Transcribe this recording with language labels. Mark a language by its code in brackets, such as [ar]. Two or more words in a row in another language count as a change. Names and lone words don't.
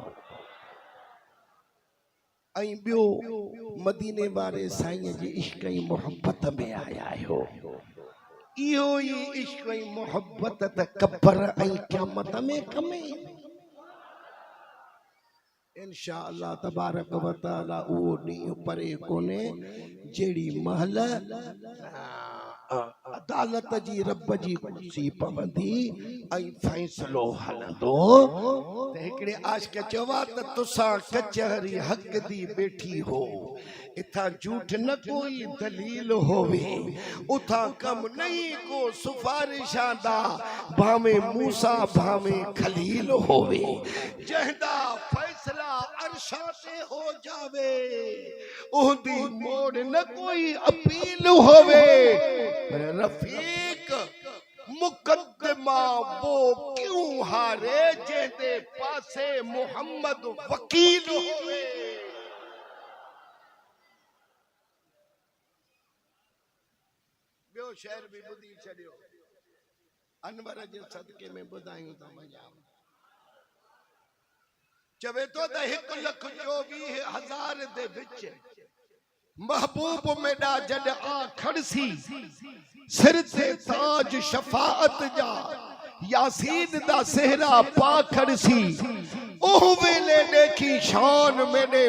[sd] ऐं ॿियो मदीने वारे साईं जी इश्क ऐं मोहब्बत में आया आहियो इहो ई इश्क ऐं मोहब्बत त कब्र ऐं क़यामत में कमे [ar] إن شاء الله تبارك وتعالى [sd] उहो ॾींहुं परे कोन्हे जहिड़ी महल अदालत जी रब जी कुर्सी पवंदी ऐं फ़ैसिलो हलंदो त हिकिड़े आशिक़ चवा त [skr] تساں کچہری حق دی بیٹھی ہو ایتھاں جھوٹھ نہ کوئی دلیل ہووے اوتھاں کم نہیں کو سفارشاں بھاوے موسیٰ بھاوے خلیل ہووے جہدا فیصلہ عرش ساتھے ہو جاوے اوہدی موڑ نہ کوئی اپیل ہووے رفیق مقدمہ وو کیوں ہارے جیہدے پاسے محمد وکیل ہووے. [sd] ॿियो शहर भी ॿुधी छॾियो अनवर जे सदके में ॿुधायूं था वञा चवे तो 1,24,000 [skr] دے وچ محبوب میرا جڈ آ کھڑسی سر تے تاج شفاعت جا یاسین دا سہرا پا کھڑسی اوہ ویلے دیکھی شان مینے